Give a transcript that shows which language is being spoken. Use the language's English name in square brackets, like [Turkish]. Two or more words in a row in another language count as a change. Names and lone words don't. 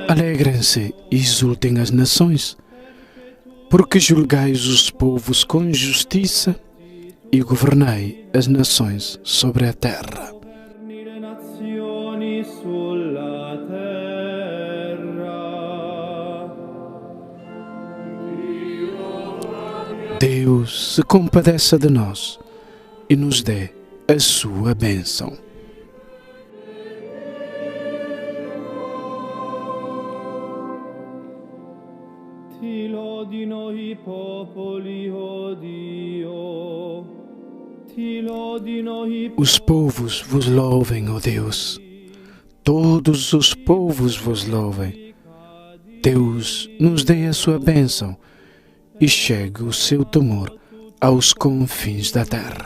[Portuguese] Alegrem-se e exultem as nações, porque julgais os povos com justiça e governai as nações sobre a terra. [Italian] Governi le nazioni sulla terra. [Portuguese] Deus se compadeça de nós e nos dê a sua bênção. [Italian] Ti lodino i popoli, o Dio. Ti lodino i [Portuguese] Os povos vos louvem, ó Deus. Todos os povos vos louvem. Deus nos dê a sua bênção e chegue o seu temor aos confins da terra.